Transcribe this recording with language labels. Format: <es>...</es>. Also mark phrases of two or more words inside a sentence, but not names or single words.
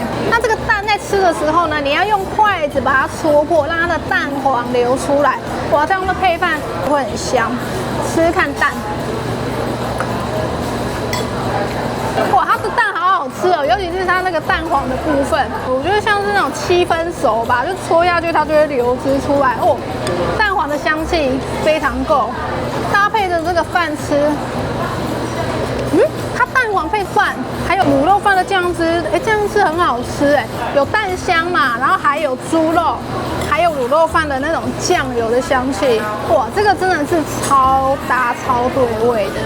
<zh>那這個蛋在吃的時候呢，你要用筷子把它戳破，讓它的蛋黃流出来，哇，這樣的配飯會很香。吃吃看蛋。哇，它的蛋好好吃哦，尤其是它那个蛋黄的部分，我覺得像是那種7分熟吧，就戳下去它就會流汁出來哦，蛋黃的香氣非常夠，搭配着這個飯吃，它蛋黃配飯，還有滷肉飯的醬汁，醬汁很好吃有蛋香嘛，然後還有豬肉，還有滷肉飯的那種醬油的香氣，哇，這個真的是超搭超對味的。</zh>